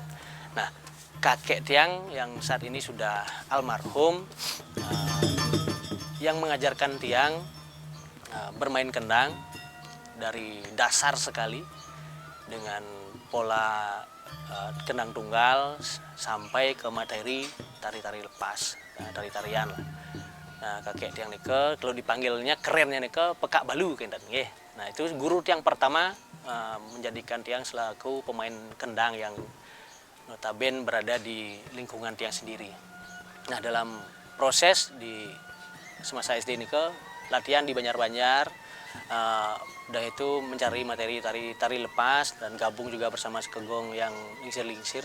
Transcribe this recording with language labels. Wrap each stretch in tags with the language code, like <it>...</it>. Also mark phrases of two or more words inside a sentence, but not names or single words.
<id>Nah, kakek Tiang yang saat ini sudah almarhum yang mengajarkan Tiang bermain kendang dari dasar sekali dengan pola kendang tunggal sampai ke materi tari-tari lepas, tari-tarian lah. Nah, kakek Tiang nike kalau dipanggilnya kerennya nike pekak balu kendang nggih. Nah, itu guru Tiang pertama menjadikan Tiang selaku pemain kendang yang notabene berada di lingkungan Tiang sendiri. Nah, dalam proses di semasa SD nike latihan di Banjar-Banjar, udah itu mencari materi tari lepas dan gabung juga bersama sekegong yang lingsir-lingsir.</id>